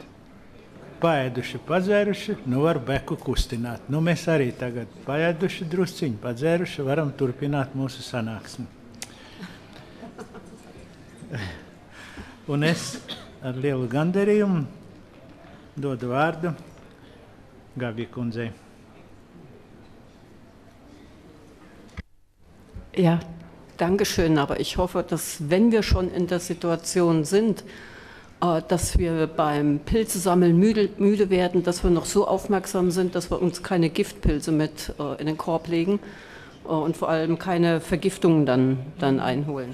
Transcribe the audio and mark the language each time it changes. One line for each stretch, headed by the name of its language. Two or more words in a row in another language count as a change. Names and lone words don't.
Latvian: Paēduši, padzēruši, nu var beku kustināt. Nu, mēs arī tagad paēduši drusciņu, padzēruši, varam turpināt mūsu sanāksmi. Un es ar lielu gandarījumu dodu vārdu Gabi kundzei.
German: Ja, danke schön, aber ich hoffe, dass wenn wir schon in der Situation sind, dass wir beim Pilzesammeln müde werden, dass wir noch so aufmerksam sind, dass wir uns keine Giftpilze mit in den Korb legen und vor allem keine Vergiftungen dann einholen.